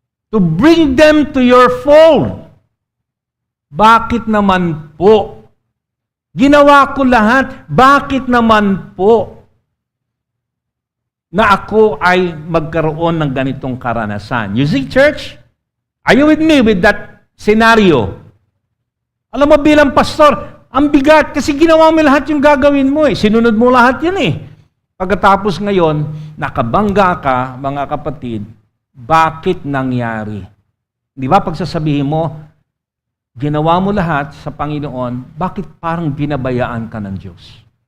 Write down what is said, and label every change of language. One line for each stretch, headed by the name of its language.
English: To bring them to your fold.
Filipino: Bakit naman po? Ginawa ko lahat. Bakit naman po na ako ay magkaroon ng ganitong karanasan?
English: You see, church? Are you with me with that scenario?
Filipino: Alam mo, bilang pastor, Ang bigat kasi ginawa mo lahat yung gagawin mo eh. Sinunod mo lahat yan eh. Pagkatapos ngayon, nakabangga ka, mga kapatid, bakit nangyari? Di ba pagsasabihin mo, ginawa mo lahat sa Panginoon, bakit parang binabayaan ka ng Diyos?